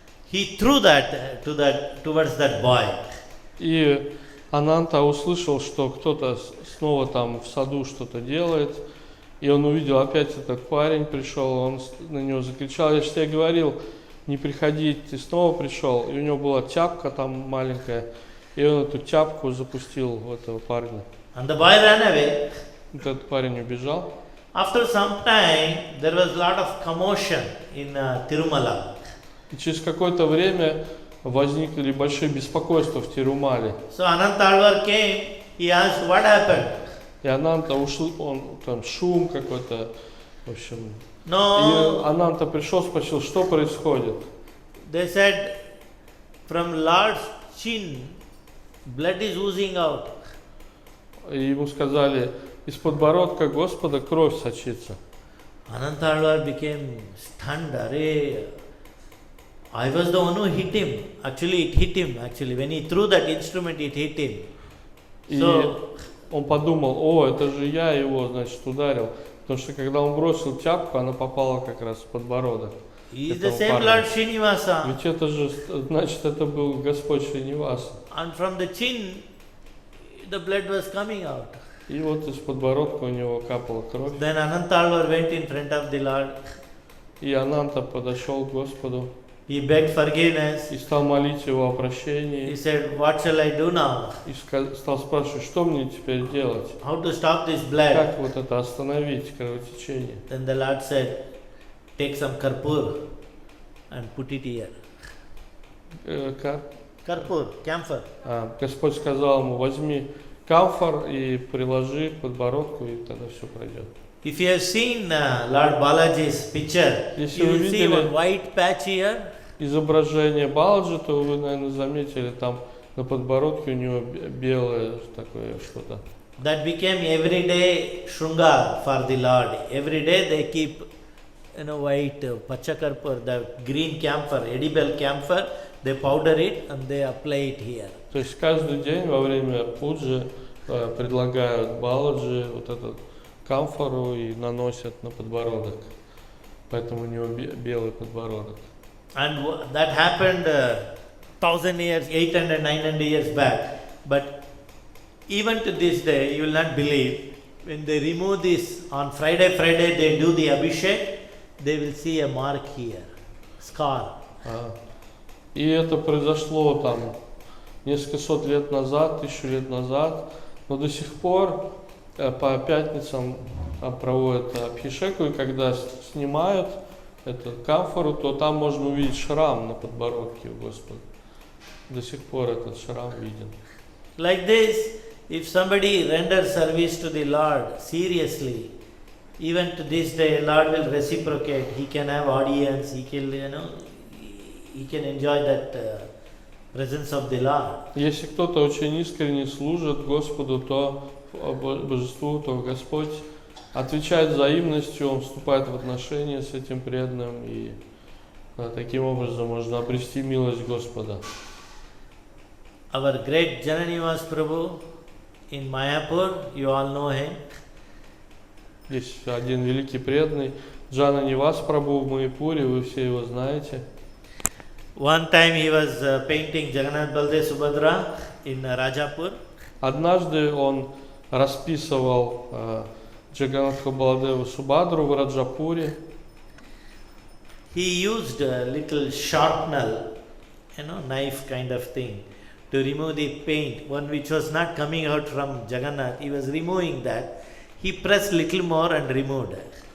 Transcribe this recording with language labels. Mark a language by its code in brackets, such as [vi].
[en] He threw that towards that boy. [ru] И Ананта услышал, что кто-то снова там в саду что-то делает. И он увидел, опять этот парень пришел, он на него закричал: я же тебе говорил, не приходи, ты снова пришел. И у него была тяпка там маленькая, и он эту тяпку запустил в этого парня. [en] And the boy ran away. [ru] Этот парень убежал. [en] After some time, there was a lot of commotion in Tirumala. [ru] И через какое-то время возникли большие беспокойства в Тирумале. [en] So Ananta Alvar came, he asked, what happened? [ru] И Ананта ушел, он там шум какой-то, в общем. [en] No. [ru] И Ананта пришел, спросил, что происходит. [en] They said, from Lord's chin, blood is oozing out. [ru] И ему сказали: из подбородка Господа кровь сочится. [en] Ananta Alvar became stunned. I was the one who hit him. Actually, it hit him. When he threw that instrument, it hit him. [ru] И он подумал: это же я его, значит, ударил. Потому что когда он бросил тяпку, она попала как раз в подбородок. [en] He is the same Lord Srinivasa. [ru] Ведь это же, значит, это был Господь Шриниваса. [en] And from the chin, the blood was coming out. [ru] И вот из подбородка у него капала кровь. [en] Then Ananta Alvar went in front of the Lord. [ru] И Ананта подошел к Господу. [en] He begged forgiveness. [ru] и стал молить его о [en] He [ru] прощении. [en] said, what shall I do now? [ru] И стал спрашивать, что мне теперь делать? [en] How to stop this blood? [ru] Как вот это остановить, кровотечение? [en] Then the Lord said, take some karpur and put it here. Karpur, camphor. [ru] Господь сказал ему, возьми камфор и приложи к подбородку, и тогда все пройдет. [en] If you have seen Lord Balaji's picture, [ru] Если [en] you [ru] вы [en] will see [ru] видели [en] one white patch here. [ru] изображение Баладжи, то вы, наверное, заметили, там на подбородке у него белое такое что-то. [en] That became everyday shringar for the Lord. Every day they keep, white pachakarpur, the green camphor, edible camphor. They powder it and they apply it here. [ru] То есть каждый день во время пуджи предлагают Баладжи вот этот камфору и наносят на подбородок. Поэтому у него белый подбородок. [en] And that happened 1000 years, 800, 900 years back. But even to this day, you will not believe, when they remove this, on Friday they do the abhishek, they will see a mark here, scar. [ru] И это произошло там несколько сот лет назад, 1000 лет назад, но до сих пор по пятницам проводят абхишеку, и когда снимают эту камфору, то там можно увидеть шрам на подбородке у Господа. До сих пор этот шрам виден. [en] Like this, if somebody renders service to the Lord seriously, even to this day, Lord will reciprocate. He can have audience. He can, he can enjoy that presence of the Lord. [ru] Если кто-то очень искренне служит Господу, то Божеству, то Господь отвечает взаимностью, Он вступает в отношения с этим преданным, и таким образом можно обрести милость Господа. [en] Our great Jananivas Prabhu in Mayapur, you all know him. [ru] Есть один великий преданный, Джана Нивас Прабху в Майяпуре, вы все его знаете. [en] One time he was painting Jagannath Baldev Subhadra in Rajapur. [ru] Однажды он расписывал Джаганнатха Баладеву Субадру в Раджапуре. [en] He used a little sharpener, knife kind of thing, to remove the paint, one which was not coming out from Jagannath. He was removing that. He pressed little more and removed it.